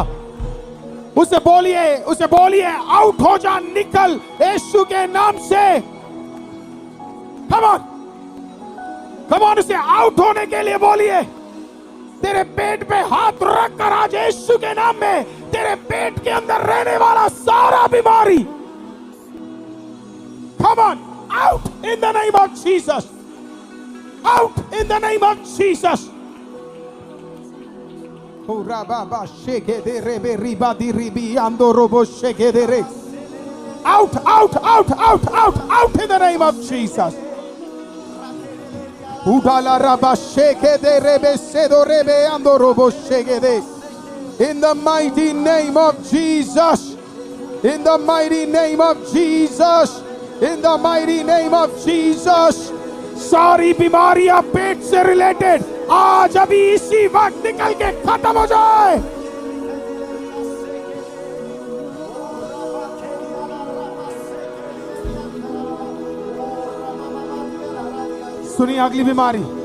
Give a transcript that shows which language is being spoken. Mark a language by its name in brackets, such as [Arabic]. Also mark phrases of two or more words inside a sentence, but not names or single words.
[Hindi] उसे बोलिए आउट हो जा, निकल यीशु के नाम से। [English] come on, [Hindi] उसे आउट होने के लिए बोलिए। तेरे पेट पे हाथ रख कर आज यीशु के नाम में तेरे पेट के अंदर रहने वाला सारा बीमारी, [English] come on, out in the name of Jesus, out in the name of Jesus. Oh rababa sheke de rebe riba di ribi ando robo sheke de re. Out in the name of Jesus. Udala raba sheke de rebe sedo rebe ando robo sheke de. In the mighty name of Jesus. In the mighty name of Jesus. In the mighty name of Jesus. [Hindi] सारी बीमारियां पेट से रिलेटेड आज अभी इसी वक्त निकल के खत्म हो जाए। सुनिए अगली बीमारी।